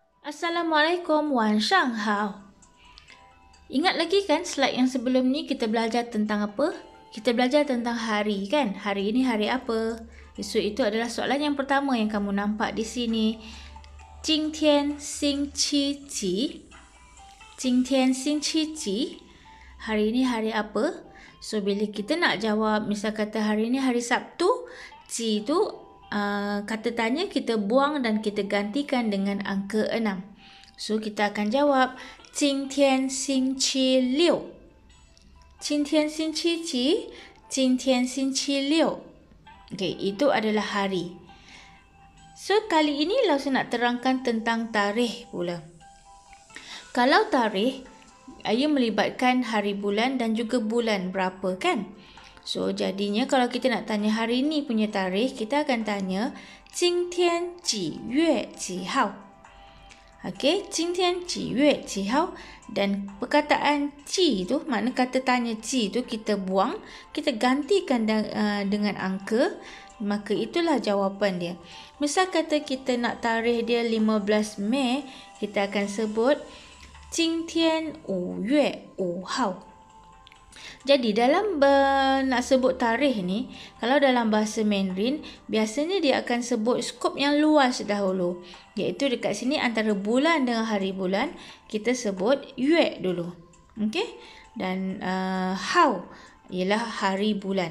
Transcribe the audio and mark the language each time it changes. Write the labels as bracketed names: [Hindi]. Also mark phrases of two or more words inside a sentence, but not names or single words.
[Malay] Assalamualaikum, [Chinese] 晚上好. [Malay] Ingat lagi kan slide yang sebelum ni kita belajar tentang apa? Kita belajar tentang hari kan? Hari ini hari apa? So itu adalah soalan yang pertama yang kamu nampak di sini. [Chinese] 今天星期几? 今天星期几? [Malay] Hari ini hari apa? So bila kita nak jawab, misal kata hari ini hari Sabtu, 几 tu kata tanya kita buang dan kita gantikan dengan angka 6. So kita akan jawab [Chinese] 今天星期六. [Malay] 今天星期几? 今天星期六. Okey, itu adalah hari. So kali ini Lausa nak terangkan tentang tarikh pula. Kalau tarikh, ia melibatkan hari bulan dan juga bulan berapa kan? So jadinya kalau kita nak tanya hari ini punya tarikh, kita akan tanya [Chinese] 今天几月几号? Okey, 今天几月几号? [Malay] Dan perkataan 几 tu, makna kata tanya 几 tu kita buang, kita gantikan dengan angka, maka itulah jawapan dia. Misal kata kita nak tarikh dia 15 Mei, kita akan sebut [Chinese] 今天5月5号. [Malay] Jadi dalam nak sebut tarikh ni, kalau dalam bahasa Mandarin, biasanya dia akan sebut skop yang luas dahulu. Iaitu dekat sini antara bulan dengan hari bulan, kita sebut yue dulu. Okey? Dan hao ialah hari bulan.